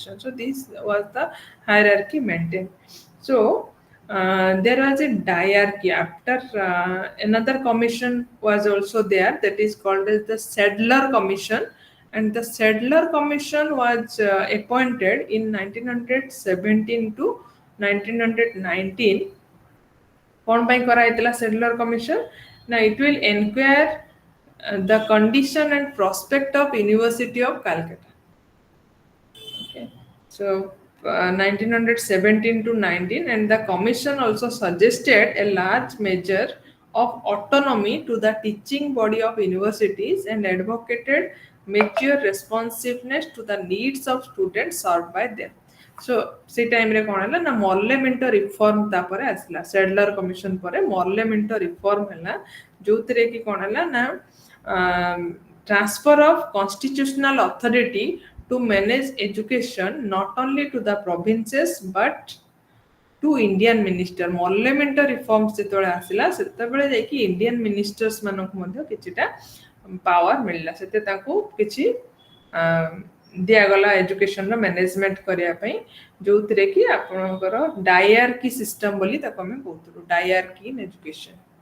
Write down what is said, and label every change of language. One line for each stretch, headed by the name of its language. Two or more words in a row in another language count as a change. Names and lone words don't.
English: So this was the hierarchy maintained. So there was a diarchy after another commission was also there, that is called as the Sadler Commission, and the Sadler Commission was appointed in 1917 to 1919.
Odia: କ'ଣ ପାଇଁ କରାଯାଇଥିଲା ସେଡଲର କମିଶନ?
English: ନା it will inquire the condition and prospect of University of Calcutta. Okay. So 1917 to 19, and the commission also suggested a large measure of autonomy to the teaching body of universities and advocated mature responsiveness to the needs of students served by them.
Odia: So ସେ ଟାଇମରେ କ'ଣ ହେଲା ନା
English: parliament reform
Odia: ତାପରେ ଆସିଲା, ସେଡଲର କମିଶନ ପରେ
English: parliament reform
Odia: ହେଲା, ଯୋଉଥିରେ କି କ'ଣ ହେଲା ନା
English: transfer of constitutional authority to manage education not only to the provinces but to Indian minister. Parliament reforms
Odia: ଯେତେବେଳେ ଆସିଲା ସେତେବେଳେ ଯାଇକି
English: Indian ministers
Odia: ମାନଙ୍କୁ ମଧ୍ୟ କିଛିଟା ପାୱାର ମିଳିଲା, ସେତେ ତାଙ୍କୁ କିଛି ଦିଆଗଲା ଏଜୁକେସନର ମ୍ୟାନେଜମେଣ୍ଟ କରିବା ପାଇଁ, ଯୋଉଥିରେ କି ଆପଣଙ୍କର
English: diarchy system
Odia: ବୋଲି ତାକୁ ଆମେ କହୁଥିଲୁ,
English: diarchy in education.